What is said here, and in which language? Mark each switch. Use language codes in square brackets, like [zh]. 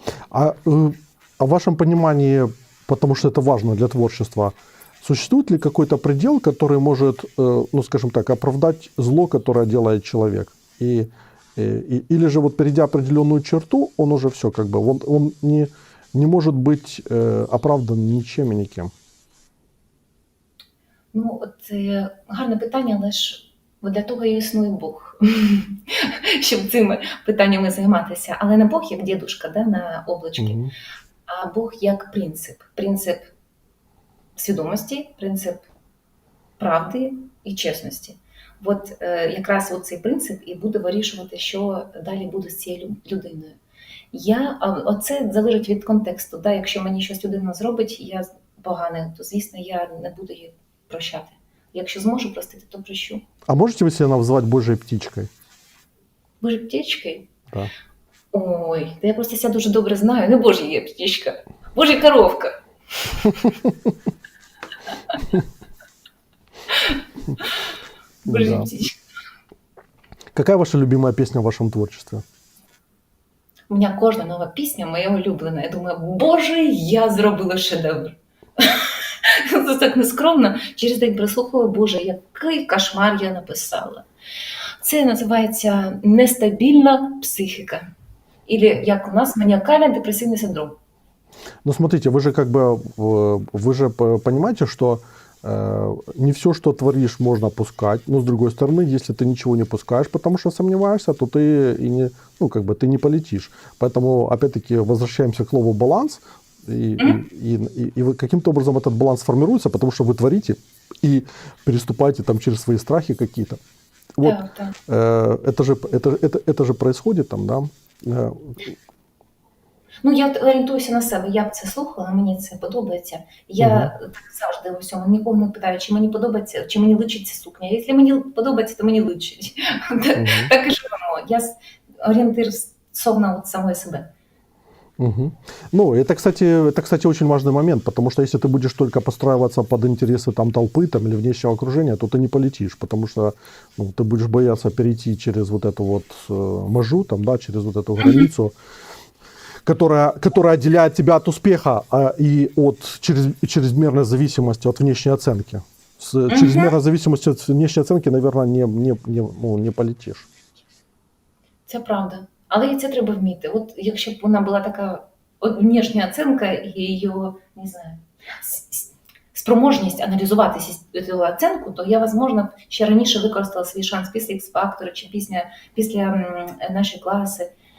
[ru] А в вашем понимании, потому что это важно для творчества, существует ли какой-то предел, который может, ну, скажем так, оправдать зло, которое делает человек? Или же вот перейдя определенную черту, он уже все, как бы, он не может быть оправдан ничем и никем? [uk] Ну, от гарне питання, але ж для того і існує Бог, щоб цими питаннями займатися. Але не Бог як дідушка, да, на облачки, а Бог як принцип. Принцип свідомості, принцип правди і чесності. От якраз цей принцип і буде вирішувати, що далі буде з цією людиною. Оце залежить від контексту. Да? Якщо мені щось людина зробить, я погане, то, звісно, я не буду її прощати. Якщо зможу простити, то прощу. [ru] А можете вы себя назвать Божьей птичкой? [uk] Божою птичкою? [ru] Да. [uk] Ой, та я просто себе дуже добре знаю. Не Божа є птичка, Божа коровка. Божа птичка. [ru] Какая ваша любимая песня в вашем творчестве? [uk] У мене кожна нова пісня моя улюблена. Я думаю, Боже, я зробила шедевр. Це так нескромно. Через день прислухала, Боже, який кошмар я написала. Це називається нестабільна психіка. Или, як у нас, маніакально-депресивний синдром. [ru] Ну, смотрите, вы же понимаете, что не все, что творишь, можно пускать. Но, с другой стороны, если ты ничего не пускаешь, потому что сомневаешься, то ты и не, ну, как бы, ты не полетишь. Поэтому, опять-таки, возвращаемся к слову «баланс». И каким-то образом этот баланс формируется, потому что вы творите и переступаете там через свои страхи какие-то. Вот, да. Это же происходит там, да? [uk] Ну, я орієнтуюся на себе, я б це слухала, мені це подобається. Я так завжди у всьому, нікого не питаю, чи мені подобається, чи мені личить ця сукня. Якщо мені подобається, то мені личить. Так і живемо. Я орієнтир стосовно самої себе. [ru] Ну, это, кстати, очень важный момент, потому что если ты будешь только подстраиваться под интересы там, толпы там, или внешнего окружения, то ты не полетишь, потому что ты будешь бояться перейти через вот эту вот межу, там, да, через вот эту границу, которая отделяет тебя от успеха и от чрезмерной зависимости от внешней оценки. С чрезмерной зависимостью от внешней оценки, наверное, не полетишь. [uk] Це правда. Але і це треба вміти. От якщо б вона була така внешня оцінка і її, не знаю, спроможність аналізувати цю оцінку, то я, можливо, ще раніше використала свій шанс після X-Factor чи після нашої класи.